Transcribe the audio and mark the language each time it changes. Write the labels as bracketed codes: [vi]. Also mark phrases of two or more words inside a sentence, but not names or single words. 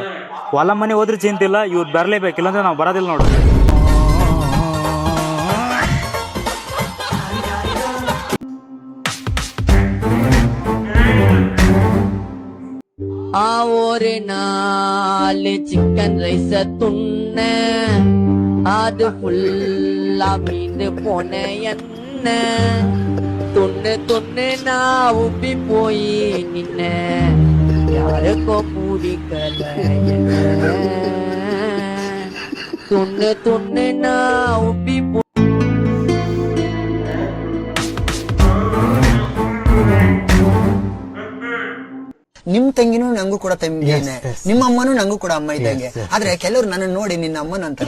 [kn] ಹೊಲ ಮನೆ ಹೋದ್ರೆ ಚಿಂತಿಲ್ಲ, ಇವ್ರು ಬರಲೇಬೇಕು, ಇಲ್ಲಾಂದ್ರೆ ನಾವು ಬರೋದಿಲ್ಲ ನೋಡು. ಆ ಓರಿನಲ್ಲಿ [en] chicken rice [kn] ತುಣ್ಣ, [ta] அது ஃபுல்லா மீந்து போன என்ன, துண்ணு துண்ணு நான் உப்பி போய் நின்ன, யாருக்கும் பிடிக்கல என்ன. [kn] ನಿಮ್ ತಂಗಿನೂ ನಂಗೂ ಕೂಡ ತಂಗಿನೇ, ನಿಮ್ಮ ಅಮ್ಮನೂ ನಂಗೂ ಕೂಡ ಅಮ್ಮ ಇದ್ದಂಗೆ. ಆದ್ರೆ ಕೆಲವರು ನನ್ನ ನೋಡಿ ನಿನ್ನ ಅಮ್ಮನ ಅಂತಾರೆ.